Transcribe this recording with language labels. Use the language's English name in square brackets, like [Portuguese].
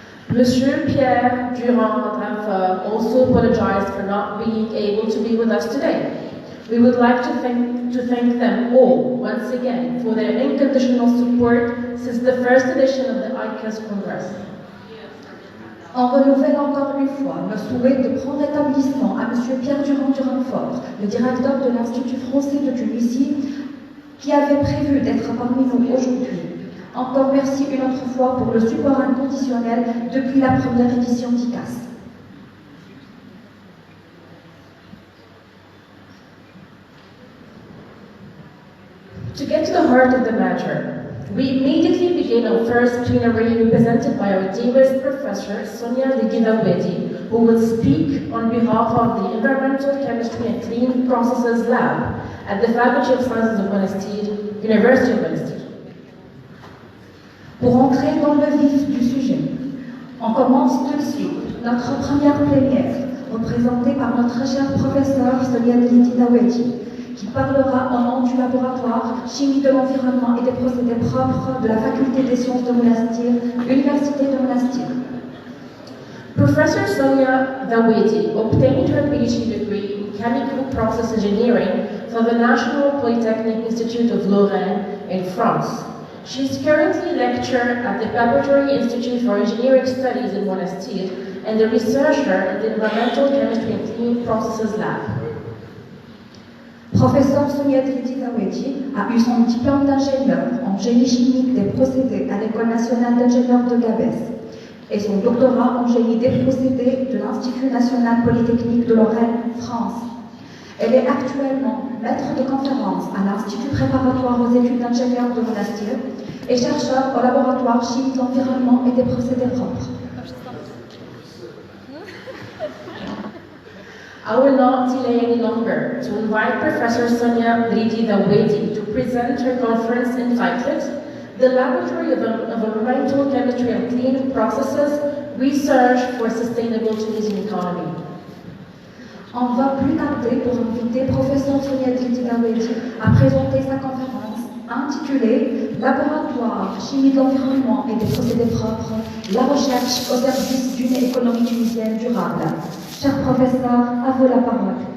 [English] Monsieur Pierre Durand also apologized for not being able to be with us today. We would like to thank them all once again for their unconditional support since the first edition of the ICAS Congress. [French] On renouvelle encore une fois le souhait de prendre établissement à M. Pierre Durand-Durand-Fort, le directeur de l'Institut français de Tunisie, qui avait prévu d'être parmi nous aujourd'hui. Encore merci une autre fois pour le support inconditionnel depuis la première édition d'ICAS. [English] To get to the heart of the matter, we immediately begin our first plenary represented by our dearest professor, Sonia Ligidawedi, who will speak on behalf of the Environmental Chemistry and Clean Processes Lab at the Faculty of Sciences of Monastir, University of Monastir. [French] Pour entrer dans le vif du sujet, on commence tout de suite notre première plénière, représentée par notre cher professeur Sonia Ligidawedi, qui parlera au nom du laboratoire Chimie de l'environnement et des procédés propres de la Faculté des sciences de Monastir, Université de Monastir. [English] Professor Sonia Dawedi obtained her PhD degree in Chemical Process Engineering from the National Polytechnic Institute of Lorraine in France. She is currently lecturer at the Preparatory Institute for Engineering Studies in Monastir and a researcher at the Environmental Chemistry and Clean Processes Lab. [French] Professeur Sonia Ligidawedi a eu son diplôme d'ingénieur en génie chimique des procédés à l'École nationale d'ingénieurs de Gabès et son doctorat en génie des procédés de l'Institut national polytechnique de Lorraine, France. Elle est actuellement maître de conférence à l'Institut préparatoire aux études d'ingénieurs de Monastir et chercheur au laboratoire chimie de l'environnement et des procédés propres. [English] I will not delay any longer to invite Professor Sonia Ligidawedi to present her conference entitled The Laboratory of Environmental Chemistry and Clean Processes, Research for Sustainable Tunisian Economy. [French] On va plus tarder pour inviter Professeur Sonia Ligidawedi à présenter sa conférence intitulée Laboratoire Chimie de l'environnement et des procédés propres, la recherche au service d'une économie tunisienne durable. Cher professeur, à vous la parole.